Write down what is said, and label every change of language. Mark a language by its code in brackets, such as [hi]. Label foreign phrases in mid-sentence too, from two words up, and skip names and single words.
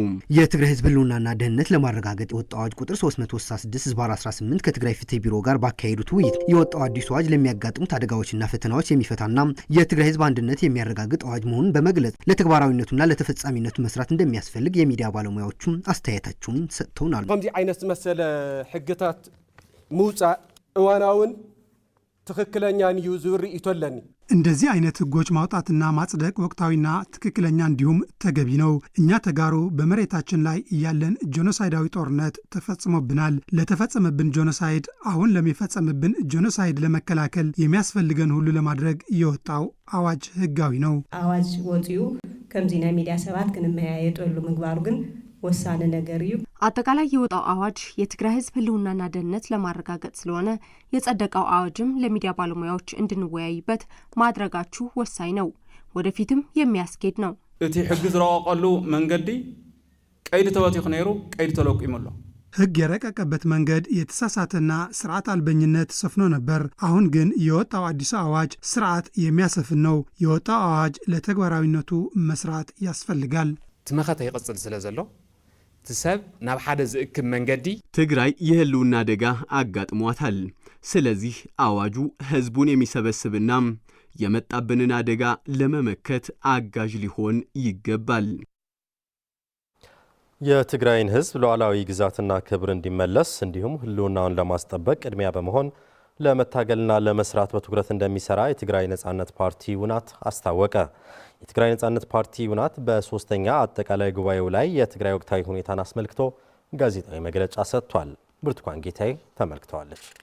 [am] የትግራይ ህዝብ ህልውናና ደህንነት ለማረጋገጥ የወጣው አዋጅ ቁጥር 366/18 ከትግራይ ፍትህ ቢሮ ጋር ባካሄዱት ውይይት የወጣው አዲሱ አዋጅ ለሚያጋጥሙት አደጋዎችና ፈተናዎች የሚፈታና የትግራይ ህዝብ አንድነት የሚያረጋግጥ አዋጅ መሆኑን በመግለጽ ለተግባራዊነቱና ለተፈጻሚነቱ መስራት እንደሚያስፈልግ የሚዲያ ባለሙያዎቹም አስተያየታቸውን ሰጥተውናል። [ti] ከምዚ አይነት መሰለ ሕግታት ሙጻእ እዋናውን ትክክለኛን እዩ ዝርኢቶ ኣለኒ [am] እንደዚህ አይነት ህጎች ማውጣትና ማጽደቅ ወቅታዊና ትክክለኛ እንዲሁም ተገቢ ነው። እኛ ተጋሩ በመሬታችን ላይ ያለን ጄኖሳይዳዊ ጦርነት ተፈጽሞብናል። ለተፈጸመብን ጄኖሳይድ አሁን ለሚፈጸምብን ጄኖሳይድ ለመከላከል የሚያስፈልገን ሁሉ ለማድረግ የወጣው አዋጅ ህጋዊ ነው። [ti] አዋጅ ወጥዩ ከምዚና ሚዲያ ሰባት ክንመያየጠሉ ምግባሩ ግን ወሳነ ነገር እዩ። [am] አጠቃላይ የወጣው አዋጅ የትግራይ ህዝብ ህልውናና ደህንነት ለማረጋገጥ ስለሆነ የጸደቀው አዋጅም ለሚዲያ ባለሙያዎች እንድንወያይበት ማድረጋችሁ ወሳኝ ነው። ወደፊትም የሚያስኬድ ነው። [ti] እቲ ሕጊ ዝረቀቀሉ መንገዲ ቀይዲ ተወቲኹ ነይሩ ቀይዲ ተለቂሙሎ [am] ሕግ የረቀቀበት መንገድ የተሳሳተና ስርዓት አልበኝነት ሰፍኖ ነበር። አሁን ግን የወጣው አዲሱ አዋጅ ስርዓት የሚያሰፍን ነው። የወጣው አዋጅ ለተግባራዊነቱ መስራት ያስፈልጋል። [ti] ትመኸተ ይቅጽል ስለዘሎ ትሰብ ናብ ሓደ ዝእክብ መንገዲ [am] ትግራይ የህልውና አደጋ አጋጥሟታል። ስለዚህ አዋጁ ህዝቡን የሚሰበስብና የመጣብንን አደጋ ለመመከት አጋዥ ሊሆን ይገባል። የትግራይን ህዝብ ሉዓላዊ ግዛትና ክብር እንዲመለስ እንዲሁም ህልውናውን ለማስጠበቅ ቅድሚያ በመሆን ለመታገልና ለመስራት በትኩረት እንደሚሰራ የትግራይ ነጻነት ፓርቲ ውናት አስታወቀ። የትግራይ ነጻነት ፓርቲ ውናት በሶስተኛ አጠቃላይ ጉባኤው ላይ የትግራይ ወቅታዊ ሁኔታን አስመልክቶ ጋዜጣዊ መግለጫ ሰጥቷል። ብርቱካን ጌታዬ ተመልክተዋለች።